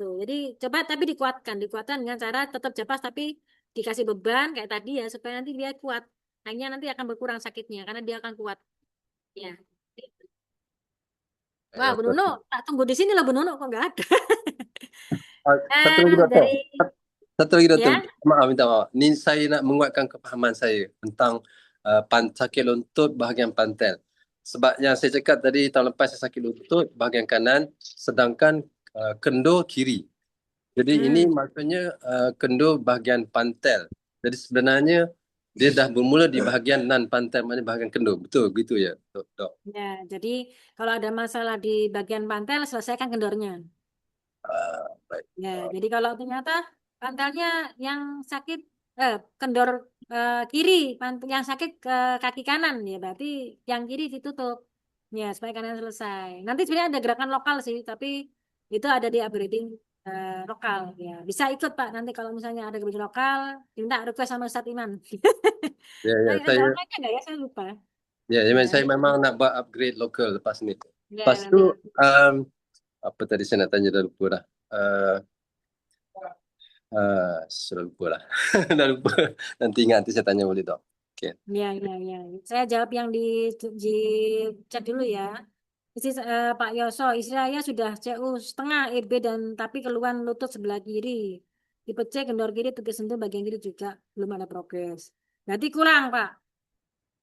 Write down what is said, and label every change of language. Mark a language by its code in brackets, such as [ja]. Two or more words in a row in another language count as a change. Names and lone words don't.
[id] Jadi coba tapi dikuatkan dengan cara tetap japas tapi dikasih beban kayak tadi ya supaya nanti dia kuat. Hanya nanti akan berkurang sakitnya karena dia akan kuat. Ya. Wah, Bu Nuno, tak tunggu di sini loh Bu Nuno kok nggak ada. [ms] Satu lagi doktor. Dari Satu lagi doktor. ya. Minta maaf. Ni saya nak menguatkan kefahaman saya tentang sakit lutut bahagian pantel. Sebab yang saya cakap tadi tahun lepas saya sakit lutut bahagian kanan sedangkan kendur kiri. Jadi ini maksudnya kendur bahagian pantel. Jadi sebenarnya dia dah bermula di bahagian non pantel, maknanya bahagian kendur. Betul gitu ya, dok? [id] Ya, jadi kalau ada masalah di bagian pantel selesaikan kendornya. Baik. Ya, jadi kalau ternyata pantelnya yang sakit kendor kiri, yang sakit ke kaki kanan ya berarti yang kiri ditutup. Ya, supaya kanan selesai. Nanti sebenarnya ada gerakan lokal sih, tapi itu ada di upgrading lokal ya. Bisa ikut Pak nanti kalau misalnya ada gerakan lokal, minta request sama Ustadz Iman. Ya, Ada saya online-nya nggak ya? Saya lupa. [ms] Ya, Ya, saya nanti, memang nak buat upgrade lokal lepas ni. ya, Lepas nanti. tu, apa tadi saya nak tanya dah lupa dah. Sudah lupa lah. Dah lupa. Nanti ingat, nanti saya tanya boleh dok. Okay. [id] Ya, ya, ya. Saya jawab yang di chat dulu ya. Pak Yoso, istri saya sudah CU setengah EB dan tapi keluhan lutut sebelah kiri. Tipe C kendor kiri, tipe sentuh bagian kiri juga belum ada progres. Berarti kurang Pak.